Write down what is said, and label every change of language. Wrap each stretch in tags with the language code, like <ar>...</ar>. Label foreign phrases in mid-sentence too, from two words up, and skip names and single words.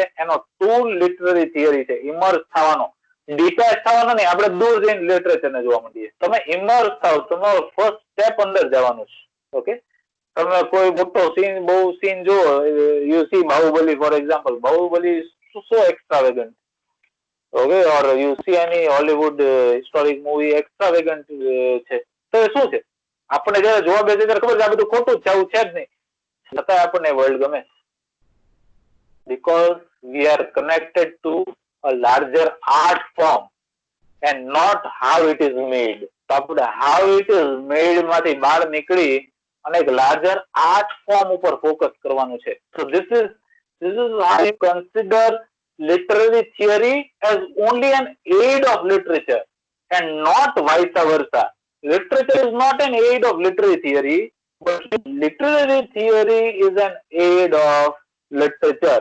<gu>એનો ટૂલ</gu> <en>literary theory</en> <gu>છે, ઇમર્સ થવાનો. ડિટેચ થવાનો નહીં, આપણે દૂર જઈને લિટરેચર ને જોવા માંડીએ. તમે ઇમર્સ થાવ, તમારો</gu> <en>first step</en> <gu>અંદર જવાનું છે. ઓકે, તમે કોઈ મોટો સીન, બહુ સીન જુઓ,</gu> <en>you see</en> <gu>બાહુબલી</gu> <en>for example. બાહુબલી so extravagant. Okay, or you see any Hollywood historic movie extravagant</en> <gu>છે, તો એ શું છે? આપણે જયારે જોવા બેસીએ ત્યારે ખબર છે આ બધું ખોટું જ છે, આવું છે જ નહીં, છતાં આપણને વર્લ્ડ ગમે.</gu> <en>Because we are connected to a larger art form and not how it is made.</en> <gu>તો આપણે</gu> <en>how it is made</en> <gu>માંથી બહાર નીકળી અને એક</gu> <en>larger art form</en> <gu>ઉપર ફોકસ કરવાનું છે.</gu> <en>So this is how you consider literary theory as only an aid of literature and not vice versa. Literature is not an aid of literary theory, but literary theory is an aid of literature.</en>